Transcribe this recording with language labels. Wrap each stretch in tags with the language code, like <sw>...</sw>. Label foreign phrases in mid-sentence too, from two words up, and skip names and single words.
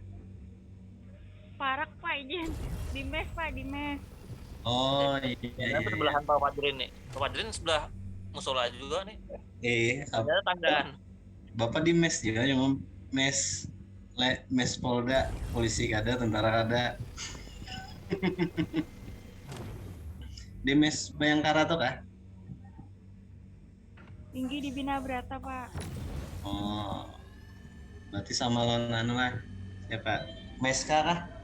<bjn>Parak Pak izin. Di mes Pak, di mes.</bjn> <id>Oh iya. Sebelahan Pak Padrin nih. Pak Padrin sebelah musola juga nih. Ada tanggaan. Bapak di mes juga, cuma mes Polda,</id> <bjn>polisi kada, tentara kada. Di mes Bayangkara tuh kah?</bjn> <id>Tinggi di Bina Brata Pak.</id> <bjn>Oh, berarti sama lawan anu lah.</bjn> <id>Siapa? Meska kah?</id>